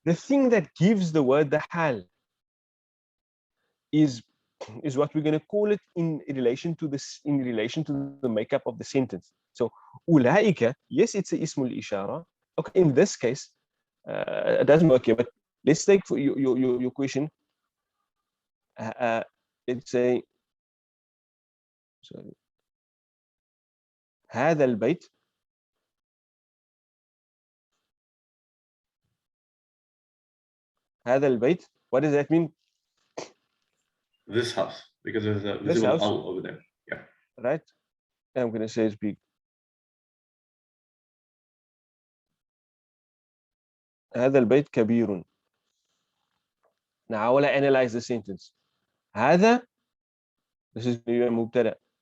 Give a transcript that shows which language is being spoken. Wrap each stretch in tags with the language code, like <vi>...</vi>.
<en>The thing that gives the word the hal is what we're going to call it in relation to this, in relation to the makeup of the sentence. So ulaika, yes, it's a ismul ishara. Okay, in this case, it doesn't work here, but let's take for your question. Let's say, sorry,</en> <ar>هذا البيت هذا البيت.</ar> <en>What does that mean? This house, because there's a visible al over there. Yeah. Right. I'm going to say it's big.</en> <ar>هذا البيت كبير.</ar> <en>Now I will analyze the sentence. هذا, this is مبتدأ.</en>